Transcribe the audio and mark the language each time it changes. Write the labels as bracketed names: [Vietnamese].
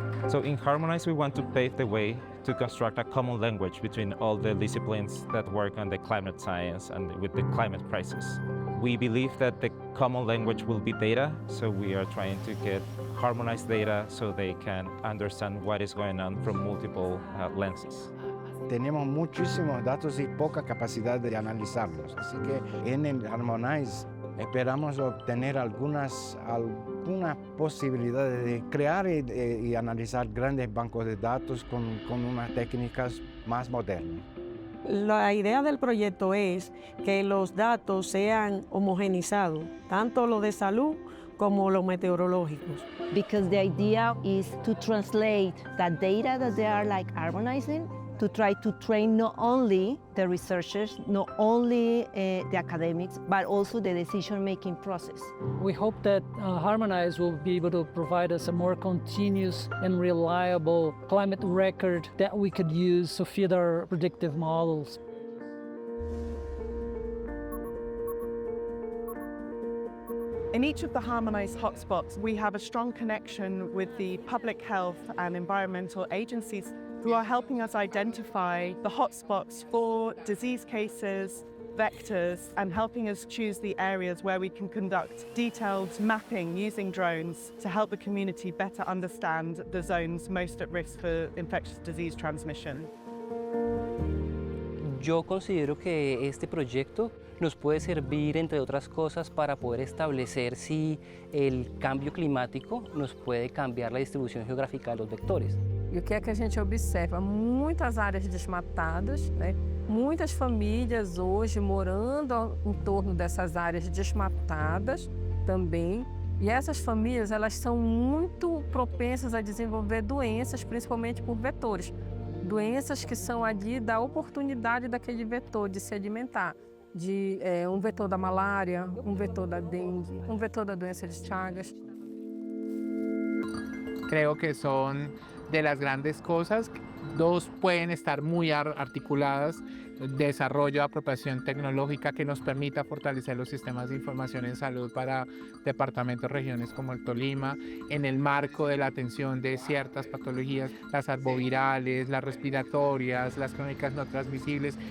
[English] So in HARMONIZE, we want to pave the way to construct a common language between all the disciplines that work on the climate science and with the climate crisis. We believe that the common language will be data, so we are trying to get harmonized data so they can understand what is going on from multiple lenses. [Spanish] Tenemos muchísimos datos y poca capacidad de analizarlos, así que en el Harmonize esperamos obtener algunas posibilidades de crear y analizar grandes bancos de datos con unas técnicas más modernas. La idea del proyecto es que los datos sean homogenizados, tanto los de salud como los meteorológicos. [English] Because the idea is to translate that data that they are harmonizing to try to train not only the researchers, not only the academics, but also the decision-making process. We hope that HARMONIZE will be able to provide us a more continuous and reliable climate record that we could use to feed our predictive models. In each of the HARMONIZE hotspots, we have a strong connection with the public health and environmental agencies who are helping us identify the hotspots for disease cases, vectors, and helping us choose the areas where we can conduct detailed mapping using drones to help the community better understand the zones most at risk for infectious disease transmission. [Spanish] Yo considero que este proyecto nos puede servir, entre otras cosas, para poder establecer si el cambio climático nos puede cambiar la distribución geográfica de los vectores. [Portuguese] E o que é que a gente observa? Muitas áreas desmatadas, né? Muitas famílias hoje morando em torno dessas áreas desmatadas também. E essas famílias, elas são muito propensas a desenvolver doenças, principalmente por vetores. Doenças que são ali da oportunidade daquele vetor de se alimentar. Um vetor da malária, um vetor da dengue, um vetor da doença de Chagas. [Spanish] Creo que son de las grandes cosas. Dos pueden estar muy articuladas, desarrollo, apropiación tecnológica que nos permita fortalecer los sistemas de información en salud para departamentos, regiones como el Tolima, en el marco de la atención de ciertas patologías, las arbovirales, las respiratorias, las crónicas no transmisibles.